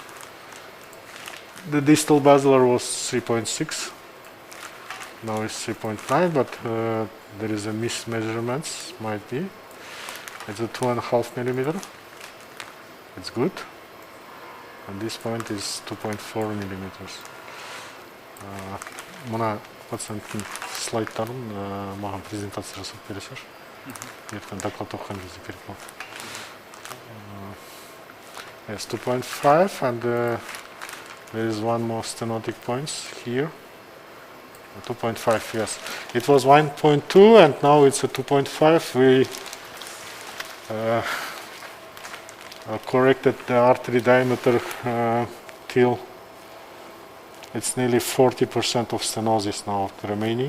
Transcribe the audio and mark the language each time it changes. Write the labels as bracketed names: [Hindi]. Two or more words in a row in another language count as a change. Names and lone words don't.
[English] The distal basilar was 3.6. Now it's 3.9, but there is a mismeasurements, might be. It's a 2.5 millimeter. It's good. And this point is 2.4 millimeters. [Kazakh] Мына пациенттің слайдтарын маған презентация жасап бересіз. Ертең доклад оқыған кезде керек болды. [English] Yes, 2.5, and there is one more stenotic points here. 2.5, yes. It was 1.2 and now it's a 2.5. We corrected the artery diameter till It's nearly 40% of stenosis now remaining.